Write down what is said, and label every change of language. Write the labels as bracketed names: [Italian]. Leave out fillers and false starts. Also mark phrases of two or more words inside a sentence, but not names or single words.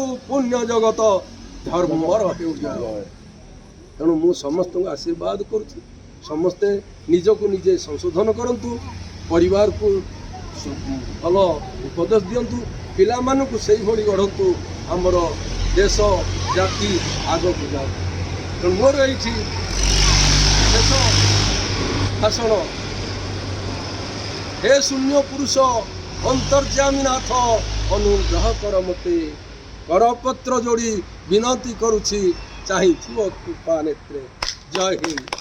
[Odia] ପୁଣ୍ୟ ଜଗତ ଧର୍ମର ହେଉ ଜୟ ତେଣୁ ମୁଁ ସମସ୍ତଙ୍କୁ ଆଶୀର୍ବାଦ କରୁଛି ସମସ୍ତେ ନିଜକୁ ନିଜେ ସଂଶୋଧନ କରନ୍ତୁ ପରିବାରକୁ ଭଲ ଉପଦେଶ ଦିଅନ୍ତୁ ପିଲାମାନଙ୍କୁ ସେଇଭଳି ଗଢ଼ନ୍ତୁ ଆମର ଦେଶ ଜାତି ଆଗକୁ ଯାଉ ତେଣୁ ମୋର ଏଇଠି ଶେଷ ଭାଷଣ ହେ ଶୂନ୍ୟ ପୁରୁଷ ଅନ୍ତର୍ଯାମୀ ନାଥ ଅନୁଗ୍ରହ କର ମତେ କରପତ୍ର ଯୋଡ଼ି ବିନତି କରୁଛି ଚାହିଁଥିବ କୃପା ନେତ୍ରେ ଜୟ ହିନ୍ଦ